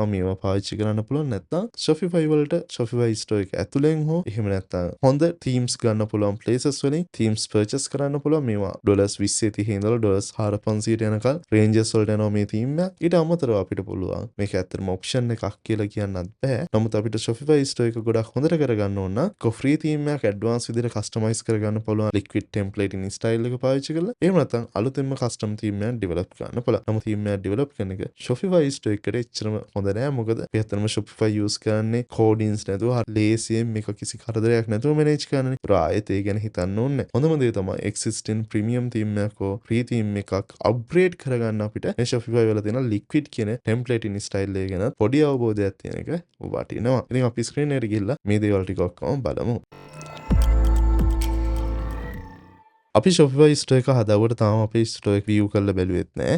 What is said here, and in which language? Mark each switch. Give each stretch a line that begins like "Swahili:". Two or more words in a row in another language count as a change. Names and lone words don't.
Sinhala: මේවා පාවිච්චි කරන්න පුළුවන්. නැත්නම් Shopify වලට Shopify store එක ඇතුලෙන් හෝ එහෙම නැත්නම් හොඳ themes ගන්න පුළුවන් places වලින්
English: themes purchase
Sinhala: කරන්න පුළුවන්. මේවා $20 ඉඳලා $400 යනකල් ranges වලට යනවා මේ theme එක. ඊට අමතරව අපිට පුළුවන් මේක ඇත්තටම option එකක් කියලා කියන්නත් බෑ. නමුත් අපිට Shopify store එක ගොඩක් හොඳට කරගන්න ඕන නම්
English: free theme
Sinhala: එකක් advanced විදිහට customize කරගන්න පුළුවන්
English: liquid template in style
Sinhala: එක පාවිච්චි කරලා. එහෙම නැත්නම් අලුතෙන්ම
English: custom theme
Sinhala: එකක් develop කරන්න පුළුවන්. නමුත් theme එකක් develop කරන එක Shopify store එකට එච්චරම හොඳ නෑ. මොකද අපි ඇත්තටම Shopify use කරන්නේ codings නැතුව ලේසියෙන් මේක කිසි කරදරයක් නැතුව manage කරන්නනේ. ආයෙත් ඒ ගැන හිතන්න ඕනේ. හොඳම දේ තමයි
English: existing premium theme
Sinhala: එකක් හෝ
English: free theme
Sinhala: එකක් upgrade කරගන්න අපිට මේ Shopify වල තියෙන liquid කියන
English: template in style
Sinhala: එක ගැන පොඩි අවබෝධයක් තියෙන එක වටිනවා. ඉතින් අපි screen එකට ගිහිල්ලා මේ දේවල් ටික ඔක්කොම බලමු. අපි Shopify store එක හදාගුවට තාම අපේ store එක view කරලා බැලුවෙත් නෑ.